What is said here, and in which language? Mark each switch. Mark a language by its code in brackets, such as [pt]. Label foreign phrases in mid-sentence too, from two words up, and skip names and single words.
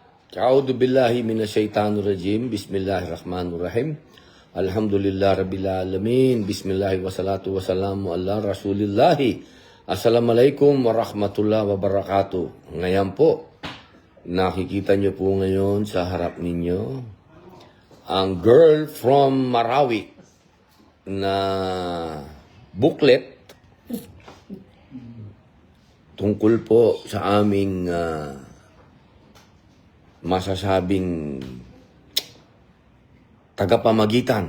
[ar] أعوذ بالله من الشيطان الرجيم. بسم الله الرحمن الرحيم. الحمد لله رب العالمين. بسم الله والصلاة والسلام على رسول الله. السلام عليكم ورحمة الله وبركاته. [tl] Ngayon po, nakikita nyo po ngayon sa harap ninyo ang Girl from Marawi na booklet tungkol po sa aming masasabing tagapamagitan.